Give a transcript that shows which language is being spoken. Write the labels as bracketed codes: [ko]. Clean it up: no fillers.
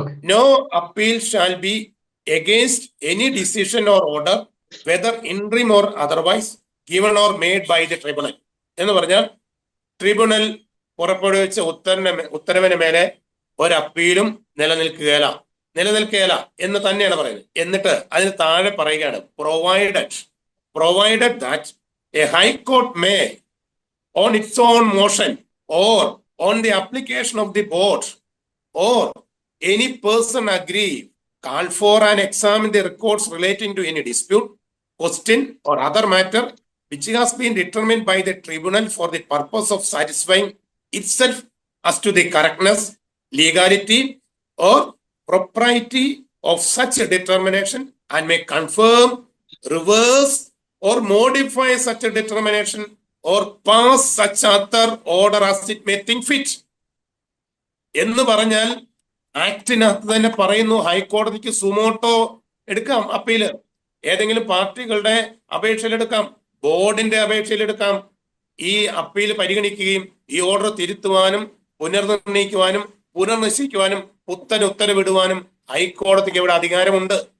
[en] no appeal shall be against any decision or order whether interim or otherwise given or made by the tribunal [ml] എന്ന് പറഞ്ഞാൽ tribunal പുറപ്പെടുവിച്ച ഉത്തരവിന് മേലെ ഒരു അപ്പീലും നിലനിൽക്കുകയില്ല എന്ന് തന്നെയാണ് പറയുന്നത്. എന്നിട്ട് അതിന് താഴെ പറയുകയാണ്, provided [en] provided that a High Court may, on its own motion or on the application of the board or any person agree, call for and examine the records relating to any dispute, question, or other matter which has been determined by the tribunal for the purpose of satisfying itself as to the correctness, legality, or propriety of such a determination, and may confirm, reverse, or modify such a determination, or pass such other order as it may think fit. [ml] എന്ന് പറഞ്ഞാൽ ആക്ടിനകത്ത് തന്നെ പറയുന്നു ഹൈക്കോടതിക്ക് suo motu എടുക്കാം, appeal ഏതെങ്കിലും പാർട്ടികളുടെ അപേക്ഷയിലെടുക്കാം, ബോർഡിന്റെ അപേക്ഷയിലെടുക്കാം. ഈ appeal പരിഗണിക്കുകയും ഈ ഓർഡർ തിരുത്തുവാനും പുനർനിർണയിക്കുവാനും പുനർനിശ്ചയിക്കുവാനും പുത്തൻ ഉത്തരവിടുവാനും ഹൈക്കോടതിക്ക് ഇവിടെ അധികാരമുണ്ട്.